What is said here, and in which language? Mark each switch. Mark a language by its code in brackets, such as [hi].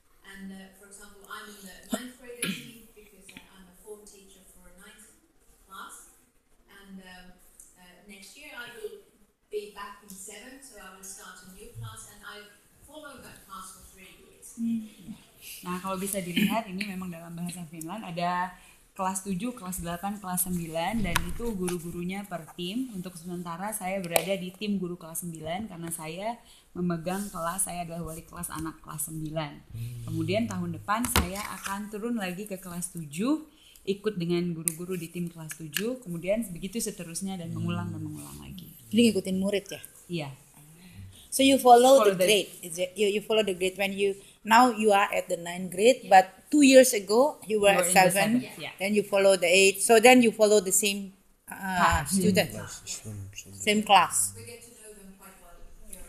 [en] And for example, I'm in the 9th grader team because I'm a form teacher for a 9th class. And next year I will be back in 7th, so I will start a new class, and I followed that class for 3 years. [id] Nah, kalau bisa dilihat ini memang dalam bahasa Finland ada kelas 7, kelas 8, kelas 9, dan itu guru-gurunya per tim. Untuk sementara saya berada di tim guru kelas 9 karena saya memegang kelas, saya adalah wali kelas anak kelas 9. Kemudian tahun depan saya akan turun lagi ke kelas 7, ikut dengan guru-guru di tim kelas 7, kemudian begitu seterusnya dan mengulang lagi. Jadi ngikutin murid ya? Iya. [en] So you follow Follow the the- grade. You follow the grade when you now you are at the 9th grade, but 2 years ago you were You at were in the 7. seventh, yeah. Then you follow the 8. So then you follow the same student, same class. We get to know them quite well here.